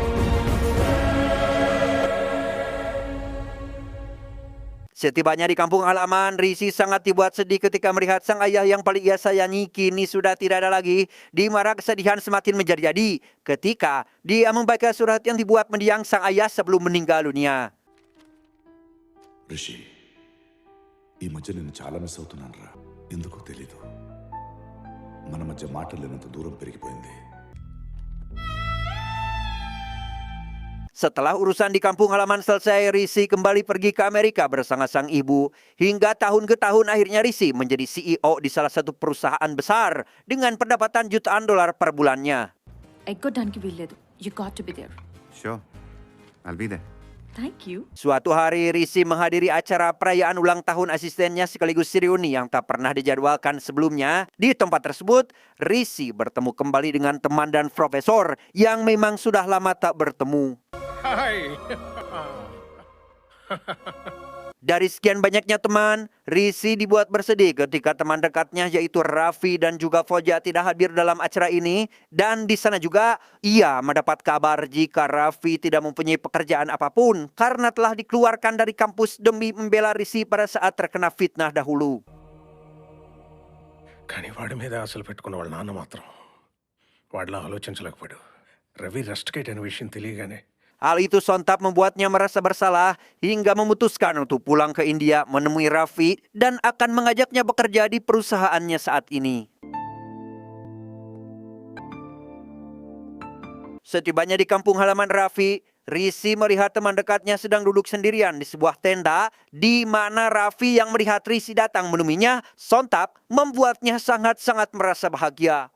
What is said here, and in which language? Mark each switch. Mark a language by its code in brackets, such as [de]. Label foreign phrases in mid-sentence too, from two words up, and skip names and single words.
[id] Setibanya di kampung halaman, Risi sangat dibuat sedih ketika melihat sang ayah yang paling ia sayangi kini sudah tidak ada lagi. Di mana kesedihan semakin menjadi-jadi ketika dia membaca surat yang dibuat mendiang sang ayah sebelum meninggal dunia. [te] రిషి, ఈ మధ్య నేను చాలా మిస్ అవుతున్నాను రా. ఎందుకో తెలీదు, మన మధ్య మాటలు లేనంత దూరం పెరిగిపోయింది. [id] Setelah urusan di kampung halaman selesai, Risi kembali pergi ke Amerika bersama sang ibu. Hingga tahun ke tahun akhirnya Risi menjadi CEO di salah satu perusahaan besar dengan pendapatan jutaan dolar per bulannya. [te] ఎగ్గొట్టడానికి వీల్లేదు. [en] You got to be there. Sure, I'll be there. Thank you. [id] Suatu hari Risi menghadiri acara perayaan ulang tahun asistennya sekaligus reuni yang tak pernah dijadwalkan sebelumnya. Di tempat tersebut, Risi bertemu kembali dengan teman dan profesor yang memang sudah lama tak bertemu. Hi. Dari sekian banyaknya teman, Risi dibuat bersedih ketika teman dekatnya yaitu Raffi dan juga Poja tidak hadir dalam acara ini. Dan di sana juga ia mendapat kabar jika Raffi tidak mempunyai pekerjaan apapun karena telah dikeluarkan dari kampus demi membela Risi pada saat terkena fitnah dahulu. [te] కానీ వాడి మీద ఆశలు పెట్టుకున్న వాళ్ళ నాన్న మాత్రం వాడిలా ఆలోచించలేకపోయాడు. రవి రస్టికేట్ అనే విషయం తెలియగానే [id] Hal itu sontak membuatnya merasa bersalah hingga memutuskan untuk pulang ke India menemui Raffi dan akan mengajaknya bekerja di perusahaannya saat ini. Setibanya di kampung halaman Raffi, Risi melihat teman dekatnya sedang duduk sendirian di sebuah tenda di mana Raffi yang melihat Risi datang menemuinya sontak membuatnya sangat-sangat merasa bahagia.